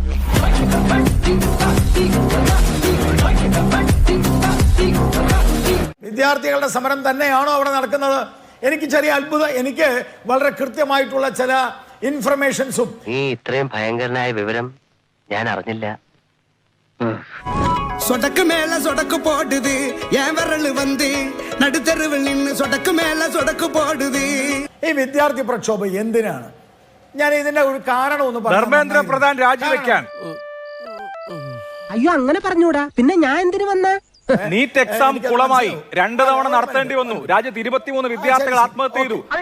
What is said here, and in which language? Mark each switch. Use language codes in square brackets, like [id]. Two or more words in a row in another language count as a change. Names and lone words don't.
[ml] വിദ്യാർത്ഥികളുടെ സമരം തന്നെയാണോ അവിടെ നടക്കുന്നത്? എനിക്ക് ചെറിയ അത്ഭുതം, എനിക്ക് വളരെ കൃത്യമായിട്ടുള്ള ചില ഇൻഫർമേഷൻസും. ഈ ഇത്രയും ഭയങ്കരനായ വിവരം ഞാൻ അറിഞ്ഞില്ല. [ta] சொடக்கு மேல சொடக்கு போடுது என் விரல் வந்து நடுத்தருவில் நின்னு சொடக்கு மேல சொடக்கு போடுது. [ml] ഈ വിദ്യാർത്ഥി പ്രക്ഷോഭം എന്തിനാണ്? ഞാൻ ഇതിന്റെ ഒരു കാരണം ഒന്ന് പറഞ്ഞു. ധർമ്മേന്ദ്ര പ്രധാൻ രാജിവെക്കാൻ. അയ്യോ അങ്ങനെ പറഞ്ഞൂടാ, പിന്നെ ഞാൻ എന്തിനു വന്ന? നീറ്റ് എക്സാം കുളമായി 2 തവണ നടത്തേണ്ടി വന്നു. രാജ്യത്ത് 23 വിദ്യാർത്ഥികൾ ആത്മഹത്യ ചെയ്തു.